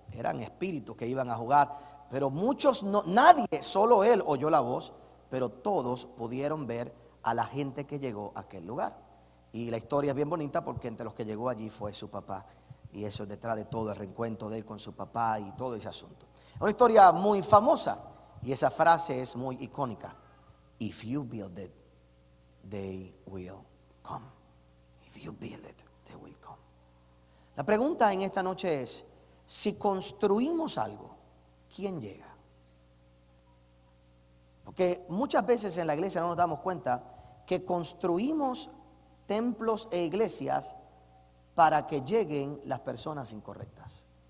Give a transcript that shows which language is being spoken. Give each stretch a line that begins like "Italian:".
Spanish: eran espíritus que iban a jugar, pero muchos no, nadie, solo él oyó la voz, pero todos pudieron ver a la gente que llegó a aquel lugar. Y la historia es bien bonita porque entre los que llegó allí fue su papá. Y eso es detrás de todo el reencuentro de él con su papá y todo ese asunto. Es una historia muy famosa y esa frase es muy icónica.
English: If you build it, they will come. If you build it, they will come.
Spanish: La pregunta en esta noche es, si construimos algo, ¿quién llega? Porque muchas veces en la iglesia no nos damos cuenta que construimos templos e iglesias para que lleguen las personas incorrectas.